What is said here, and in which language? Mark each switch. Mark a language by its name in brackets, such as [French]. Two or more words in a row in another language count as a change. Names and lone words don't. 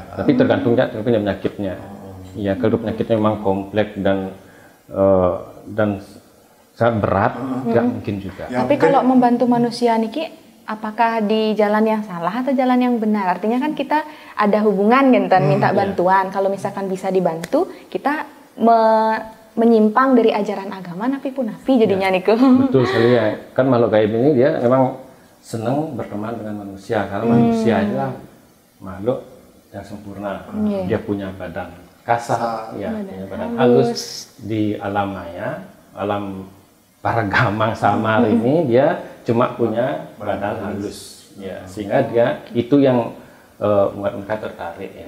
[Indonesian] Tapi tergantung penyakitnya. Ya, kalau penyakitnya memang kompleks dan sangat berat, nggak mungkin juga. Tapi kalau membantu manusia Niki, apakah di jalan yang salah atau jalan yang benar? Artinya kan kita ada hubungan gitu, minta bantuan. Kalau misalkan bisa dibantu, kita menyimpang dari ajaran agama, [Balinese] napi pun napi jadinya Niku. [Indonesian] Betul sekali ya. Kan makhluk gaib ini dia memang senang berteman dengan manusia, karena manusia adalah makhluk yang sempurna. Dia punya badan kasar, ya, punya badan halus. Di alam maya, alam para gamang samar ini dia cuma punya badan halus, ya, sehingga dia itu yang membuat mereka tertarik ya.